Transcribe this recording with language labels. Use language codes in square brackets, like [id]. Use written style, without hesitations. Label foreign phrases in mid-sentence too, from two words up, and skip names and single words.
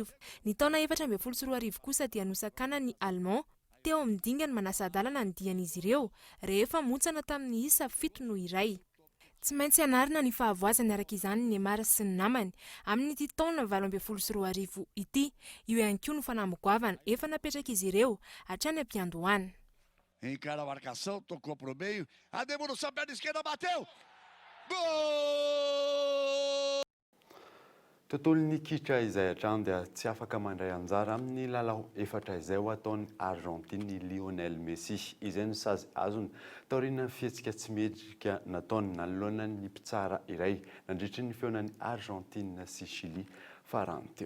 [mg] Ny taona 2024 kosa dia nosakana ny Allemand teo amin'ny dingany manasadalana ny dian'izy ireo rehefa montsana tamin'ny isa 7-1. Tsy maintsy anarina ny fahavoazany araka izany ny Neymar sy ny namany amin'ny ity taona 2024 ity. Io ihany koa no fanambogoavana efa napetraka izy ireo hatrany ampiandohana. [pt] Encara a marcação, tocou pro meio, a devolução, perna esquerda, bateu! Gol! [mg] Tontolon'ny kitra izay hatrany dia tsy afaka mandray anjara amin'ny lalao efatra izay ho ataon'ny Argentine Lionel Messi. Izay no sazy azony taoriana fihetsika tsy medrika nataony nanoloana ny mpitsara iray nandritry ny feonan'ny Argentine sy Chili farany teo.